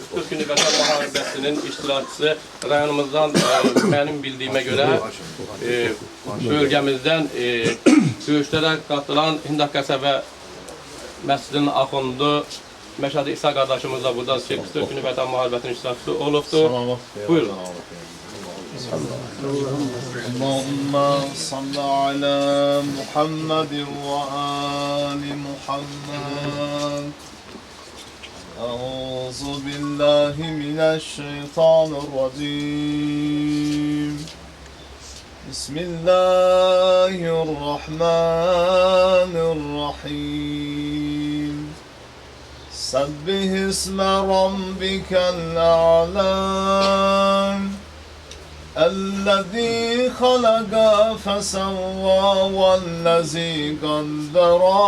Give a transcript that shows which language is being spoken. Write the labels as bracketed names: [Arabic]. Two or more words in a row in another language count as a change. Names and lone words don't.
[Azerbaijani] 40 günlük Vətən müharibəsinin iştirakçısı rayonumuzdan mənim bildiyimə görə bölgəmizdən döyüşlərə qatılan Hindaq qəsəbə məscidinin axundu Məşədi İsa qardaşımız da burada 44 günlük Vətən müharibəsinin iştirakçısı olubdur. Buyurun. [Arabic] اللهم صل على محمد وآل محمد أعوذ بالله من الشيطان الرجيم بسم الله الرحمن الرحيم سبح اسم ربك الأعلى الذي خلق فسوى والذي قدر